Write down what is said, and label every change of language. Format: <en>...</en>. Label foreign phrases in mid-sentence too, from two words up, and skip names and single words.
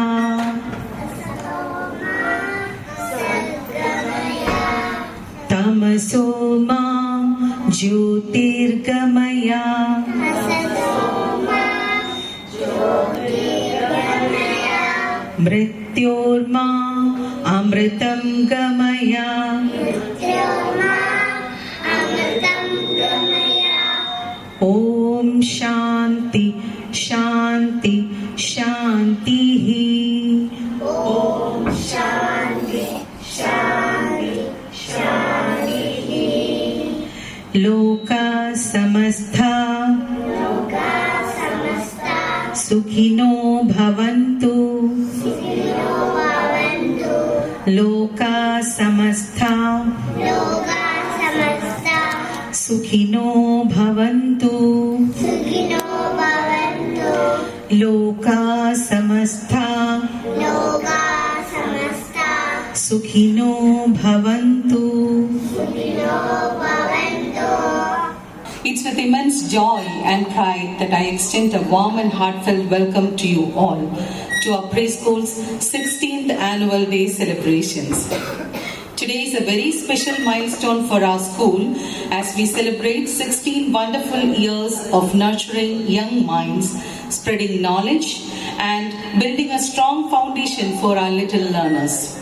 <sa>തമസോമാ ജ്യോതിർഗമയ മൃത്യോർമാ അമൃതം ഗമയ ഓം ശാന്തി ശാന്തി ശാന്തി. ഓം ശാന്തി ശാന്തി ശാന്തി. ലോകാ സമസ്താ സുഖിനോ ഭവന്തു. ലോകാ സമസ്താ സുഖിനോ ഭവന്തു. ലോകാ സമസ്താ സുഖിനോ ഭവന്തു.</sa> <en>It's with immense joy and pride that I extend a warm and heartfelt welcome to you all to our preschool's 16th annual day celebrations. Today is a very special milestone for our school as we celebrate 16 wonderful years of nurturing young minds, spreading knowledge and building a strong foundation for our little learners.</en>